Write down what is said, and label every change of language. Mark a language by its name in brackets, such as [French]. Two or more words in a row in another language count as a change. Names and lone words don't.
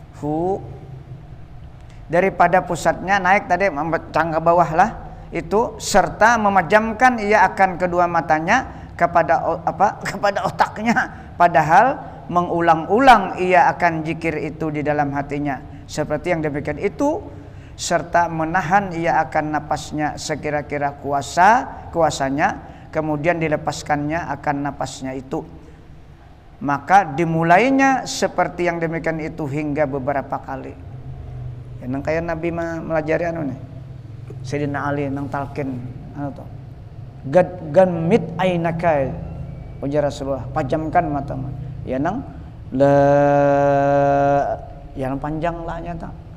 [Malay] daripada pusatnya naik tadi cangga bawah lah itu, serta memejamkan ia akan kedua matanya kepada otaknya, padahal mengulang-ulang ia akan zikir itu di dalam hatinya seperti yang demikian itu, serta menahan ia akan napasnya sekira-kira kuasanya, kemudian dilepaskannya akan napasnya itu. Maka dimulainya seperti yang demikian itu hingga beberapa kali. [Banjar] Yang kayak Nabi melajari nih Sayyidina Ali nang talqin tuh. [Arabic] غمض عينيك [Banjar] ujar Rasulullah, pajamkan matamu. Ya nang yang panjang la-nya tak.